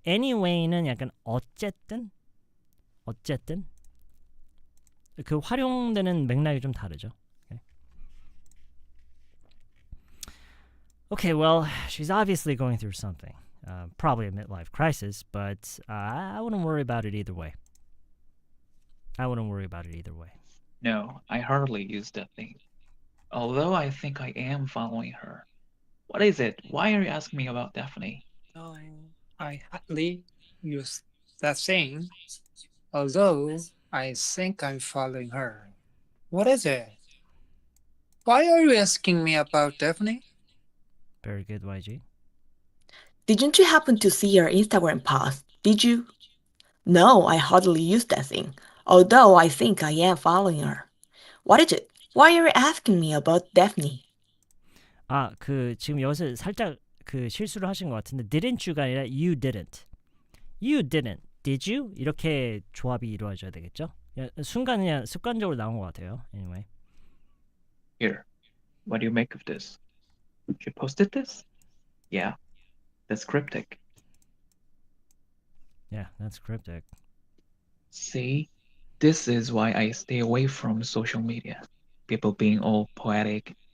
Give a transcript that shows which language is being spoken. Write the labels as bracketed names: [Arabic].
[Korean] Anyway는 약간 어쨌든 그 활용되는 맥락이 좀 다르죠. [English] Okay, well, she's obviously going through something. Probably a midlife crisis, but I wouldn't worry about it either way. I wouldn't worry about it either way. No, I hardly use that thing. Although I think I am following her. What is it? Why are you asking me about Daphne? No, I hardly use that thing, although I think I'm following her. What is it? Why are you asking me about Daphne? Very good, YG. Didn't you happen to see her Instagram post? Did you? No, I hardly use that thing, although I think I am following her. What is it? Why are you asking me about Daphne? [Korean] 지금 여기서 살짝 실수를 하신 것 같은데 [English] didn't you [Korean] 가 아니라 [English] you didn't. You didn't. Did you? [Korean] 이렇게 조합이 이루어져야 되겠죠? 순간 그냥 습관적으로 나온 것 같아요. [English] Anyway. Here, what do you make of this? She posted this? Yeah, that's cryptic. Yeah, that's cryptic. See, this is why I stay away from social media. People being all poetic.